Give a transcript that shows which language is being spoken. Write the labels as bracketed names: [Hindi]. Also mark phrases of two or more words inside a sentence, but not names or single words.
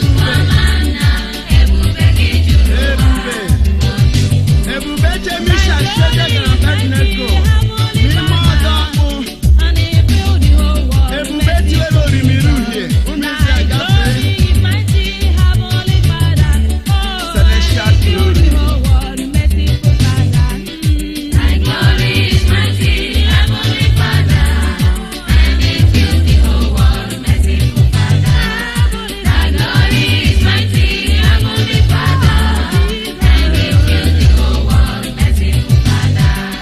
[Igbo] Chukwu ọma nna, ebube gị juru ụwa. Ebube. Ebube Chemisha, Shedek na Abednego. N'ime ọdọ ọkụ. Ebube tiwere orimiri uhie. Ụmụ isi agafe. [English] Celestial glory. Thy glory is mighty, heavenly Father, and it fills the whole world, merciful Father. Thy glory is mighty, heavenly Father, and it fills the whole world, merciful Father.